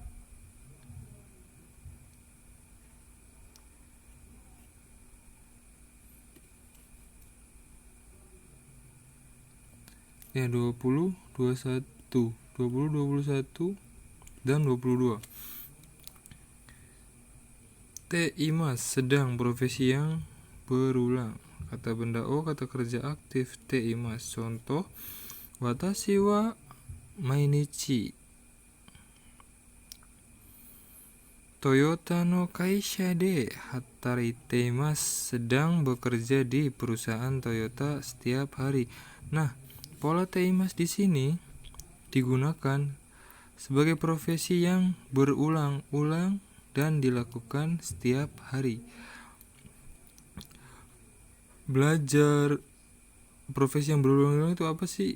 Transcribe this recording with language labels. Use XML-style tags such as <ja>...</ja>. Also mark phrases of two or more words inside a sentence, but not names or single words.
<id>ya 20 21 dan 22.</id> <ja>ています</ja> <id>sedang, profesi yang berulang. Kata benda o, kata kerja aktif.</id> <ja>ています.</ja> <id>Contoh,</id> <ja>私は毎日Toyotaの会社で働いています.</ja> <id>Sedang bekerja di perusahaan Toyota setiap hari. Nah, pola</id> <ja>ています</ja> <id>di sini digunakan sebagai profesi yang berulang-ulang dan dilakukan setiap hari. Belajar, profesi yang berulang-ulang itu apa sih?</id>